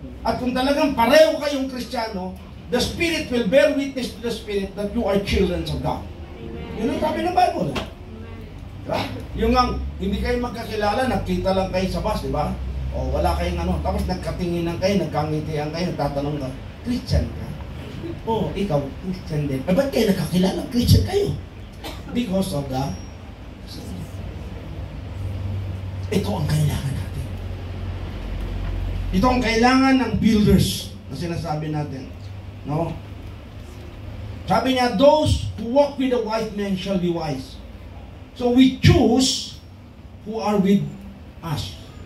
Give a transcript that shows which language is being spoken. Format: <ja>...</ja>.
<tl>At kung talagang pareho kayong Kristiyano,</tl> <en>the Spirit will bear witness to the Spirit that you are children of God.</en> <tl>Yun ang sabi ng Bible. Diba? Yung hindi kayo magkakilala, nakita lang kayo sa bus, di ba? O wala kayong ano, tapos nagkatinginan kayo, nagkangitian kayo, tatanong ka, Christian ka? O, ikaw, Christian din. Ba't kayo nakakilala? Christian kayo.</tl> <en>Because of the sin.</en> <tl>Ito ang kailangan natin. Ito ang kailangan ng builders na sinasabi natin. No? Sabi niya,</tl> <en>those who walk with the wise men shall be wise. So we choose who are with us.</en>